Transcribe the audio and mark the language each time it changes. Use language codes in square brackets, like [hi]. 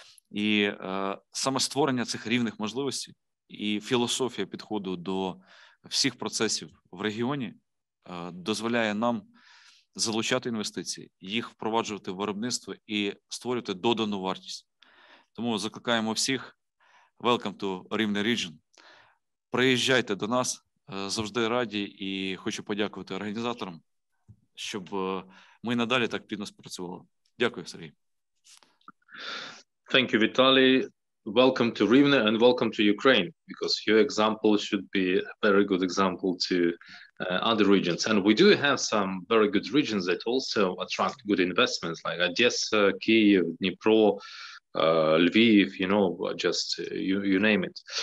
[uk] І саме створення цих рівних можливостей і філософія підходу до всіх процесів в регіоні дозволяє нам залучати інвестиції, їх впроваджувати в виробництво і створювати додану вартість. Тому закликаємо всіх, [en] welcome to Rivne Region. [uk] Приїжджайте до нас, завжди раді, і хочу подякувати організаторам, щоб ми надалі так плідно спрацювали. Дякую, Сергій. [en] Thank you, Vitaliy. Welcome to Rivne and welcome to Ukraine, because your example should be a very good example to other regions. And we do have some very good regions that also attract good investments, like Odessa, Kyiv, Dnipro, Lviv, you know, just you name it.